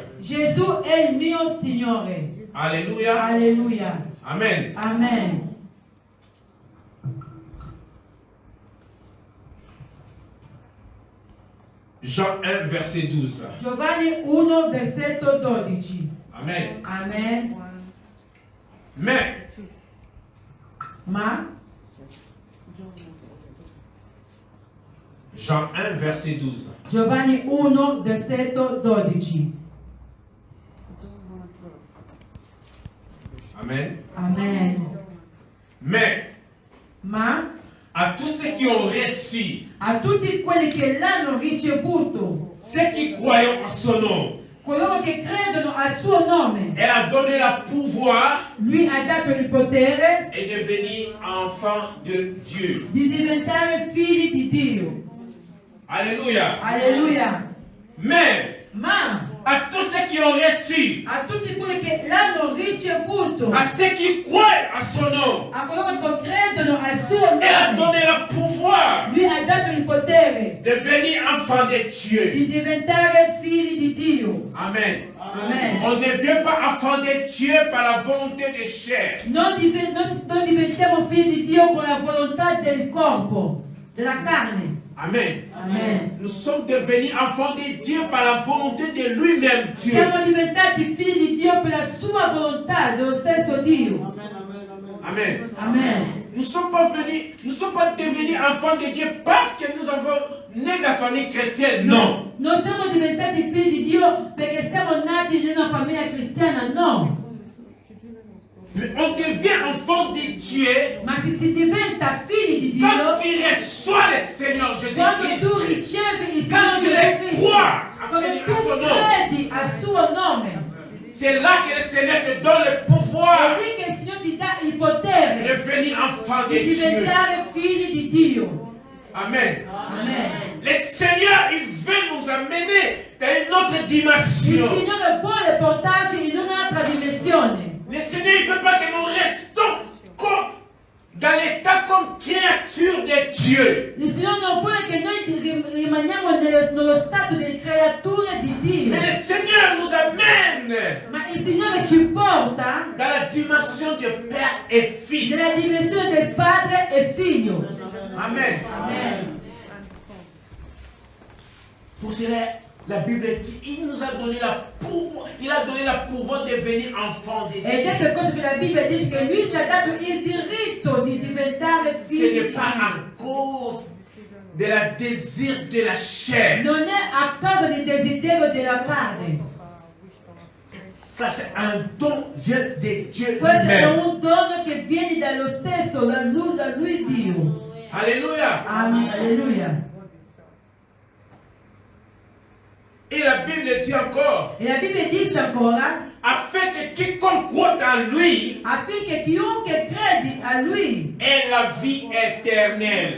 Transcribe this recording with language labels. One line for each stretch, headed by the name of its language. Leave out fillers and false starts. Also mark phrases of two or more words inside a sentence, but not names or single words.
Italian: Gesù è il mio Signore.
French: Alléluia.
Italian: Alleluia.
French: Amen.
Italian: Amen.
French: Jean 1, verset 12.
Italian: Giovanni 1, versetto 12.
French: Amen.
Italian: Amen. Ma
French: Jean 1, verset 12.
Italian: Giovanni 1, versetto 12.
French: Amen.
Italian: Amen. Ma
French: À tous ceux qui ont reçu,
Italian: a tutti quelli che l'hanno ricevuto,
French: ceux qui croient en son nom,
Italian: coloro che credono al suo nome,
French: elle a donné le pouvoir
Italian: lui ha dato il potere
French: et devenir enfant de Dieu.
Italian: di diventare figli di Dio.
French: Alléluia.
Italian: Alleluia. Ma Ma
French: à tous ceux qui ont reçu,
Italian: a tutti quelli che l'hanno ricevuto,
French: à ceux qui croient à son nom,
Italian: a coloro che credono al suo
French: elle a
Italian: nome,
French: donné le pouvoir
Italian: lui ha dato il potere
French: de devenir enfant de Dieu.
Italian: di diventare figli di Dio.
French: Amen.
Italian: Amen.
French: On ne devient pas enfant de Dieu par la volonté des chairs.
Italian: Non diventiamo figli di Dio con la volontà del corpo, della carne.
French: Amen.
Italian: Amen.
French: Nous sommes devenus enfants de Dieu par la volonté de lui-même, Dieu.
Italian: Siamo diventati figli di Dio per la sua volontà, dello stesso Dio.
French: Amen.
Italian: Amen.
French: Nous ne sommes pas devenus enfants de Dieu parce que nous avons né dans la famille chrétienne.
Italian: Non. Non siamo diventati figli di Dio perché siamo nati in una famiglia cristiana, no.
French: on devient enfant de Dieu
Italian: Ma se si diventa figli di
French: quand
Italian: Dio,
French: tu reçois le Seigneur
Italian: quando tu
French: Jésus-Christ.
Italian: ricevi il
French: Quand
Italian: Signore
French: tu
Italian: Gesù
French: le
Italian: Cristo,
French: crois
Italian: quando
French: à
Italian: tu
French: son nom,
Italian: credi al suo nome,
French: c'est là que le Seigneur te donne le
Italian: è
French: pouvoir
Italian: lì che il Signore ti dà il
French: de
Italian: potere
French: devenir enfant de
Italian: di
French: Dieu.
Italian: diventare figli di Dio.
French: Amen.
Italian: Amen.
French: Le Seigneur, il veut nous amener dans une autre
Italian: Il
French: dimension.
Italian: Signore vuole portarci in un'altra dimensione.
French: Le Seigneur, il ne veut pas que nous restons comme dans l'état comme créature de Dieu.
Italian: Il Signore non vuole che noi rimaniamo nello stato di creature di Dio.
French: Mais le Seigneur nous amène
Italian: Ma il Signore ci porta
French: dans la dimension de Père et Fils.
Italian: nella dimensione del padre e figlio.
French: Amen.
Italian: Amen.
French: Pour cela, la Bible dit, il nous a donné la pouvoir, il a donné la pouvoir de devenir enfant de
Italian: Ed è
French: Dieu.
Italian: per questo che la Bibbia dice che lui ci ha dato il diritto di diventare
French: Ce
Italian: figli di
French: n'est pas à
Italian: Dio.
French: cause de la désir de la chair.
Italian: Non è a causa del desiderio della carne.
French: Ça, c'est un don vient de Dieu
Italian: Questo è
French: lui-même.
Italian: un dono che viene dallo stesso, da lui Dio.
French: Alléluia.
Italian: Amen. Alleluia.
French: Et la Bible dit encore,
Italian: E la Bibbia dice ancora,
French: afin que quiconque croit en lui
Italian: affinché chiunque credi a lui
French: ait la vie éternelle.